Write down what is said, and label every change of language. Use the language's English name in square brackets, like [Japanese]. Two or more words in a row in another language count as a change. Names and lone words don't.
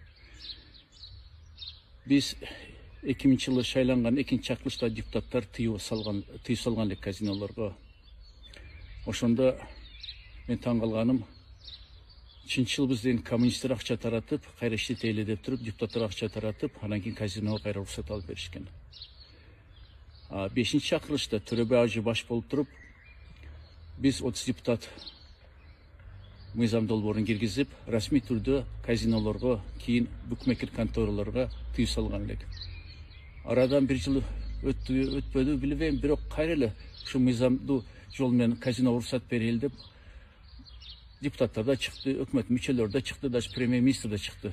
[Kyrgyz] Биз 2000-жылы шайланган экинчи чакырылышта депутаттар тыюу салган элек казинолорго. Ошондо мен таң калганым, чынчыл биздин коммунисттер акча таратып, кайра иштетели деп туруп, депутаттар акча таратып, анан кийин казиного кайра уруксат алып беришкен. 5-чакырылышта Törebe Hacı баш болуп туруп, biz 30 депутат мыйзам долбоорун киргизип, расмий түрдө казинолорго, кийин букмекер контораларга тыюу салган элек. Арадан бир жыл өтпөдү билбейм, бирок кайра эле ушу мыйзамдуу жол менен казино уруксат берели деп депутаттар да чыкты, өкмөт мүчөлөрү да чыкты, даже премьер-министр да чыкты.